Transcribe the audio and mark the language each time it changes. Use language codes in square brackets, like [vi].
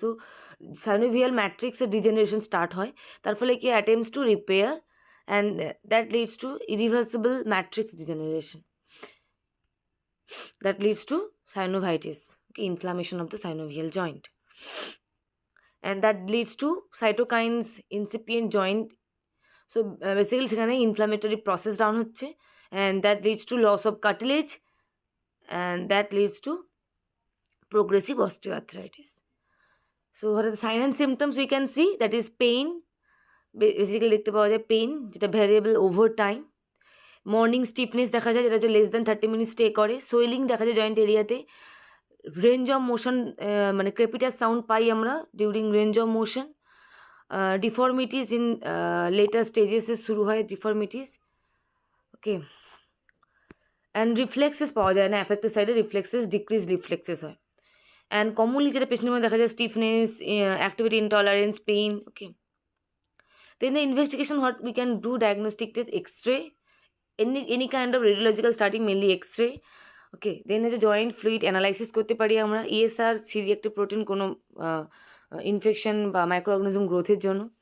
[en] So synovial matrix degeneration start হয়, [bn] তার ফলে কি [en] attempts to repair and that leads to irreversible matrix degeneration, that leads to synovitis, okay, inflammation of the synovial joint, and that leads to cytokines incipient joint. So basically সেখানে inflammatory process down হচ্ছে, and that leads to loss of cartilage and that leads to progressive osteoarthritis. So what are the signs and symptoms we can see? That is pain, basically [bn] দেখতে পাওয়া যায় pain, যেটা variable over time. Morning stiffness দেখা যায়, যেটা হচ্ছে less than 30 minute stay করে। Swelling দেখা যায় জয়েন্ট এরিয়াতে। রেঞ্জ অফ মোশন, মানে ক্রেপিটাস সাউন্ড পাই আমরা during range of motion. ডিফর্মিটিস in letter স্টেজেসে শুরু হয় ডিফর্মিটিস। ওকে, অ্যান্ড রিফ্লেক্সেস পাওয়া যায় না, অ্যাফেক্টেড সাইডে রিফ্লেক্সেস, ডিক্রিজ রিফ্লেক্সেস হয়। অ্যান্ড কমনলি যেটা পেশেন্টের মধ্যে দেখা যায় stiffness, activity intolerance, pain. [en] Okay, then the investigation, what we can do, diagnostic test, x-ray, any kind of radiological study, mainly x-ray. [bn] ওকে, দেন হচ্ছে জয়েন্ট ফ্লুইড অ্যানালাইসিস করতে পারি আমরা, ইএসআর, সি রিঅ্যাক্টিভ প্রোটিন কোনো ইনফেকশন বা মাইক্রোঅর্গানিজম গ্রোথের জন্য।